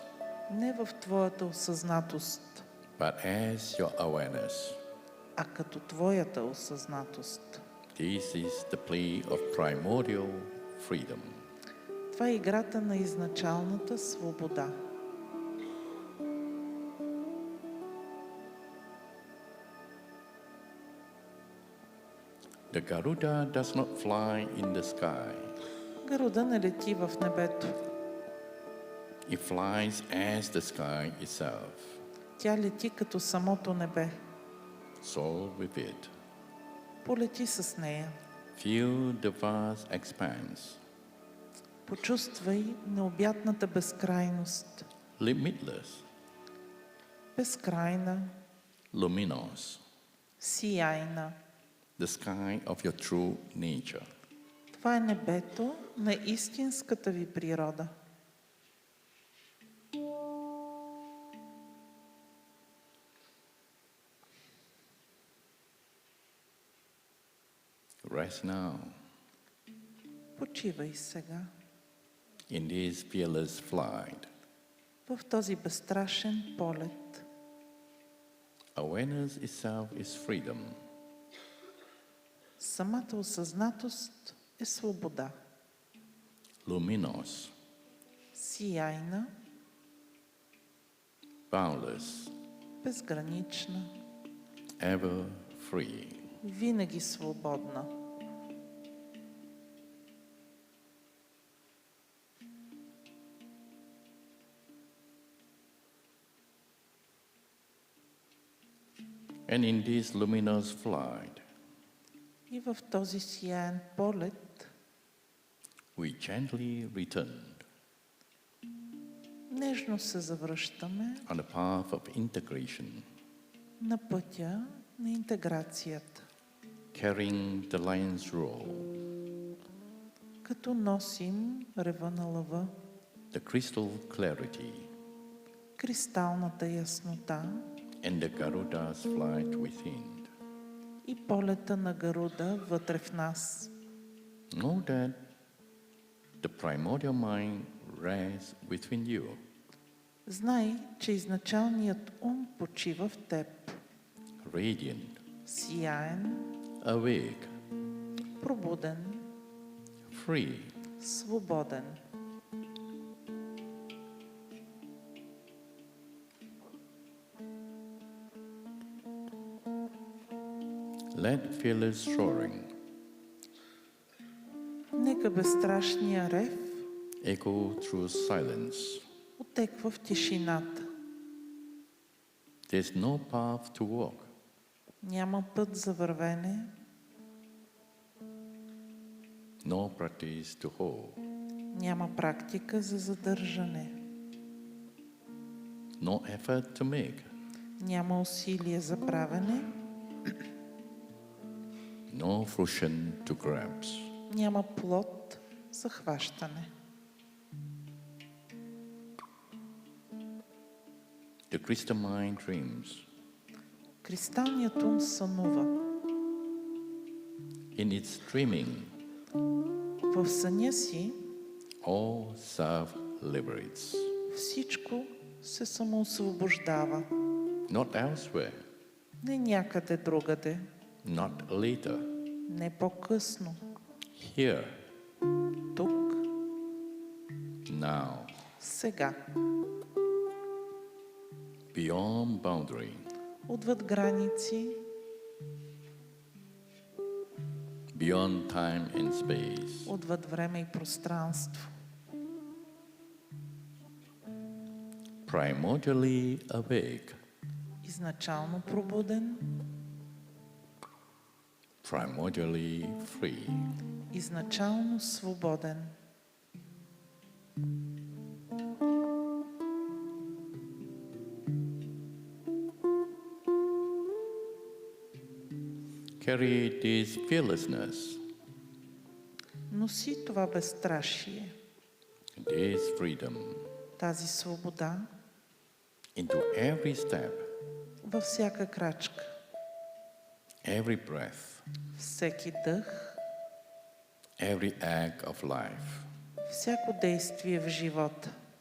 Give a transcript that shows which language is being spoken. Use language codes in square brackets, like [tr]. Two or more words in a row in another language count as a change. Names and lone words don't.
[bg] не в твоята осъзнатост, [en] but as your awareness. [bg] а като твоята осъзнатост. [en] This is the play of primordial freedom. [bg] Това е играта на изначалната свобода. [en] The Garuda does not fly in the sky. [bg] Гаруда не лети в небето. [en] It flies as the sky itself. [bg] Тя лети като самото небе. [en] Soar with it. [bg] Полети с нея. [en] Feel the vast expanse, [bg] Почувствай необятната безкрайност. [en] limitless, [bg] Безкрайна, [en] luminous, [bg] сияйна. [en] the sky of your true nature. [bg] Това е небето на истинската ви природа. [en] Rest now [bg] Почивай сега [en] in this fearless flight. [bg] в този безстрашен полет. [en] Awareness itself is freedom. [bg] Самата осъзнатост е свобода. [en] Luminous, [bg] Сияйна, [en] boundless, [bg] безгранична, [en] ever free. [bg] винаги свободна. [en] And in this luminous flight, [bg] И в този сияен полет [en] we gently returned [bg] нежно се завръщаме [en] on the path of integration, [bg] на пътя на интеграцията, [en] carrying the lion's roll, [bg] като носим рева на лъва, [en] the crystal clarity, [bg] кристалната яснота, [en] and the Garuda's flight within. [bg] и полета на Гаруда вътре в нас. [en] Know that the primordial mind rests within you, [bg] Знай, че изначалният ум почива в теб. [en] radiant, [bg] Сияен, [en] awake, [bg] пробуден, [en] free, [bg] свободен. [en] let fearless soaring [bg] Нека безстрашния рев [en] echo through silence. [bg] отеква в тишината. [en] There's no path to walk, [bg] Няма път за вървене, [en] no practice to hold, [bg] няма практика за задържане, [en] no effort to make, [bg] няма усилие за правене, [en] no fruition to grasp. [bg] няма плод за хващане. [en] The crystal mind dreams. [bg] Кристалният ум сънува. [en] In its dreaming, [bg] В съня си [en] all self liberates, [bg] всичко се самоосвобождава. [en] not elsewhere, [bg] Не някъде другаде, [en] not later, [bg] не по-късно, [en] here, [bg] тук, [en] now, [bg] сега, [en] beyond boundary, [bg] отвъд граници, [en] beyond time and space. [bg] отвъд време и пространство. [en] Primordially awake, [bg] Изначално пробуден, [en] primordially free. [bg] изначално свободен. [en] Carry this fearlessness, [bg] Носи това безстрашие, [en] this freedom [bg] тази свобода [en] into every step, [bg] във всяка крачка, [en] every breath, [bg] всеки дъх, [en] every act of life. [bg] всяко действие в живота.